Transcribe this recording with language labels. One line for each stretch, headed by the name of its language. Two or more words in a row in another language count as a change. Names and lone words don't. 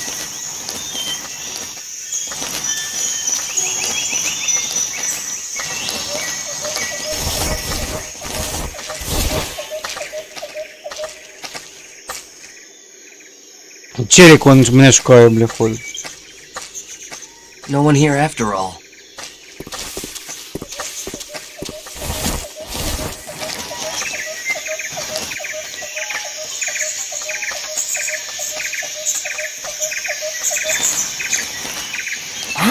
Ukrainian: Челик, он мене шукає, бля, ходить.
English: No one here after all. Huh?